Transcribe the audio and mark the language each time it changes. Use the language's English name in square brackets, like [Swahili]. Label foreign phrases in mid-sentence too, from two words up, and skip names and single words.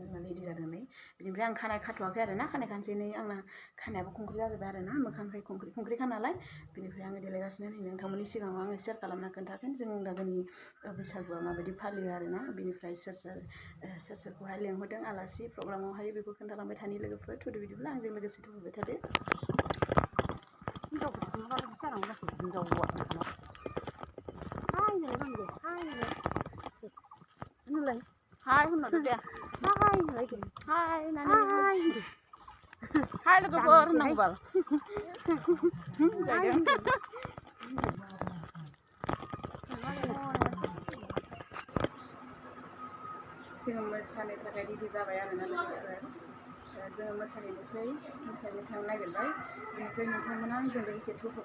[Bodo] होननानै रेडि जादों नै बेनिफ्राय आं खानाय खाथ'वाखै आरोना खानाय खानसै नै आंना खानायाबो खंख्रि जाजोब्बाय आरोना मोखांखाय खंख्रिखा नालाय बेनिफ्राय आङो देलायगासिनो नै नोंथांमोननि सिगाङाव आङो सेयार खालामना खोन्थागोन जों लागोनि बैसागुआ माबायदि फालियो आरोना बेनिफ्राय सोर सोरखौहाय लेंहरदों आलासि प्रग्रामावहाय बेखौ खोन्थालांबाय थानि लोगोफोर थुदो बिदिब्ला आंजों लोगोसे थुबाय थादो Hai hono deh. Hai nani. Hai logofor nangbal. जोङो मोसानो थाखाय रेडि जाबाय आरोना लोगोफोर जोङो मोसाहैनोसै मोसाहैनो थांनो नागिरबाय बेनिफ्राय नोंथांमोना आंजों लोगोसे थुफाबाय